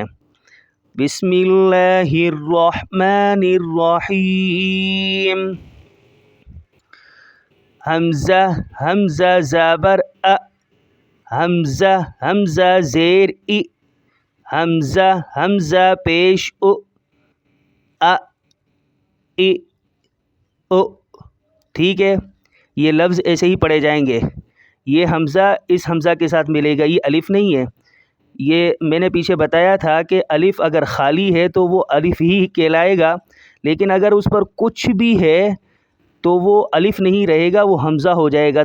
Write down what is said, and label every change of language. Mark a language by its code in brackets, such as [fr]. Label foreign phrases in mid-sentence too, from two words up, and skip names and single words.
[ar] بسم اللہ الرحمن الرحیم. [ur] حمزہ حمزہ زبر ا، حمزہ حمزہ زیر ای، حمزہ حمزہ پیش او، ا ای او. ٹھیک ہے، یہ لفظ ایسے ہی پڑھے جائیں گے. یہ حمزہ اس حمزہ کے ساتھ ملے گا، یہ الف نہیں ہے. یہ میں نے پیچھے بتایا تھا کہ الف اگر خالی ہے تو وہ الف ہی کہلائے گا، لیکن اگر اس پر کچھ بھی ہے تو وہ الف نہیں رہے گا، وہ حمزہ ہو جائے گا.